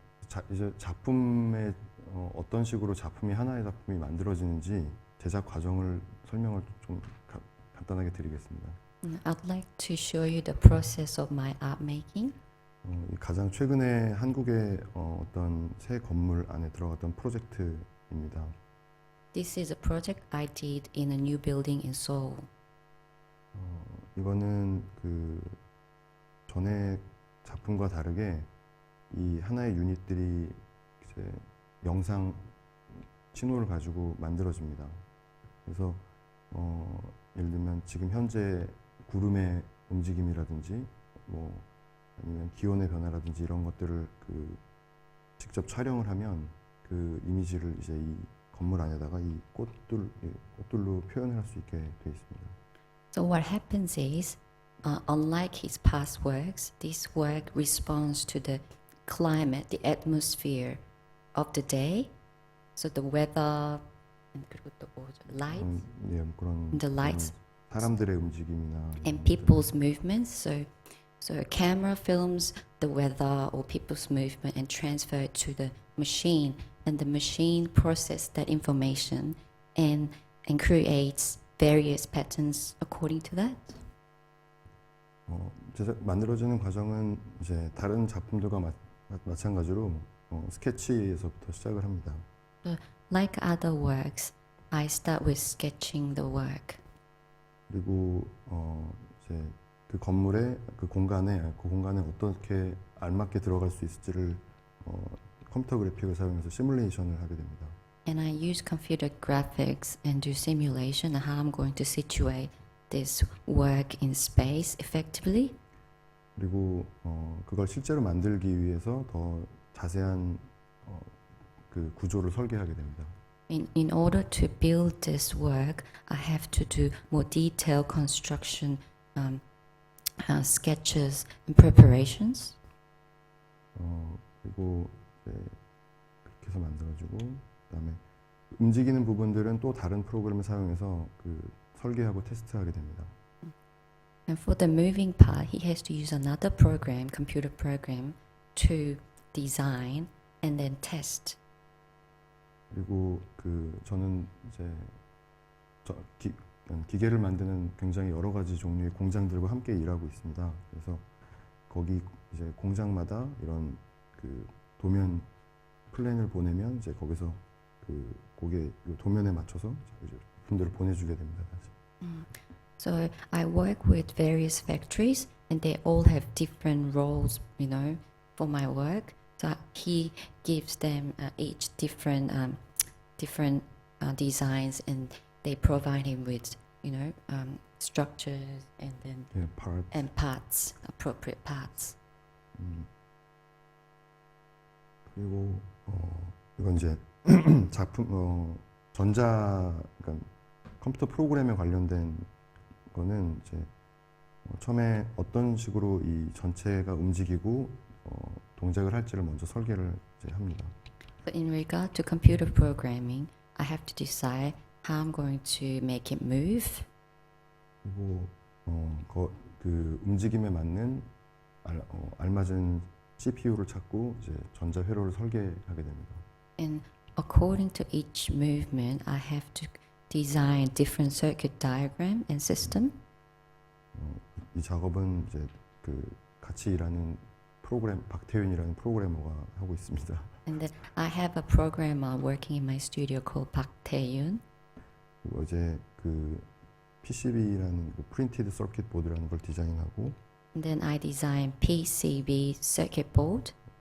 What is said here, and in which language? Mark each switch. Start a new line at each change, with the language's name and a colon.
Korean: 이제 이제 작품의 어떤 식으로 작품이 하나의 작품이 만들어지는지 제작 과정을 설명을 좀 간단하게 드리겠습니다.
English: I'd like to show you the process of my art making.
Korean: 가장 최근에 한국의 어떤 새 건물 안에 들어갔던 프로젝트입니다.
English: This is a project I did in a new building in Seoul.
Korean: 이거는 그 전에 작품과 다르게 이 하나의 유닛들이 이제 영상 신호를 가지고 만들어집니다. 그래서 예를 들면 지금 현재 구름의 움직임이라든지 뭐 아니면 기온의 변화라든지 이런 것들을 그 직접 촬영을 하면 그 이미지를 이제 이 건물 안에다가 이 꽃들로 표현할 수 있게 되어 있습니다.
English: So what happens is, unlike his past works, this work responds to the climate, the atmosphere of the day. So the weather, and
Korean: 그리고 또 뭐죠?
English: Light
Korean: 예, 그런
English: The lights.
Korean: 사람들의 움직임이나
English: and people's movements. So a camera films the weather or people's movement and transfer it to the machine, and the machine processes that information and creates various patterns according to that.
Korean: 만들어지는 과정은 이제 다른 작품들과 마찬가지로 스케치에서부터 시작을 합니다.
English: Like other works, I start with sketching the work.
Korean: 그리고 이제 그 건물의 그 공간에 어떻게 알맞게 들어갈 수 있을지를 컴퓨터 그래픽을 사용해서 시뮬레이션을 하게 됩니다.
English: And I use computer graphics and do simulation on how I'm going to situate this work in space effectively.
Korean: 그리고 그걸 실제로 만들기 위해서 더 자세한 그 구조를 설계하게 됩니다.
English: In order to build this work, I have to do more detailed construction sketches and preparations.
Korean: 그리고 이제 그렇게 해서 만들어지고 그다음에 움직이는 부분들은 또 다른 프로그램을 사용해서 그 설계하고 테스트하게 됩니다.
English: And for the moving part, he has to use another program, computer program, to design and then test.
Korean: 그리고 저는 이제 기계를 만드는 굉장히 여러 가지 종류의 공장들과 함께 일하고 있습니다. 그래서 거기 이제 공장마다 이런 그 도면 플랜을 보내면 이제 거기서 그 거기에 도면에 맞춰서 이제 분들을 보내주게 됩니다.
English: So I work with various factories, and they all have different roles, for my work. So he gives them each different designs, and they provide him with, structures and then
Korean: 예, part.
English: and parts, appropriate parts.
Korean: 그리고 이건 이제 작품 그러니까 컴퓨터 프로그램에 관련된 거는 이제 처음에 어떤 식으로 이 전체가 움직이고 동작을 할지를 먼저 설계를 이제 합니다.
English: But in regard to computer programming, I have to decide how I'm going to make it move.
Korean: 그리고 그 움직임에 맞는 알맞은 CPU를 찾고 이제 전자 회로를 설계하게 됩니다.
English: And according to each movement, I have to design different circuit diagram and system.
Korean: 이 작업은 이제 그 같이 일하는 박태윤이라는 프로그래머가 하고 있습니다.
English: And then I have a programmer working in my studio called Park Tae-yoon.
Korean: 그리고 어제 그 PCB라는 그 프린티드 서킷 보드라는 걸 디자인하고
English: And then I designed PCB circuit board.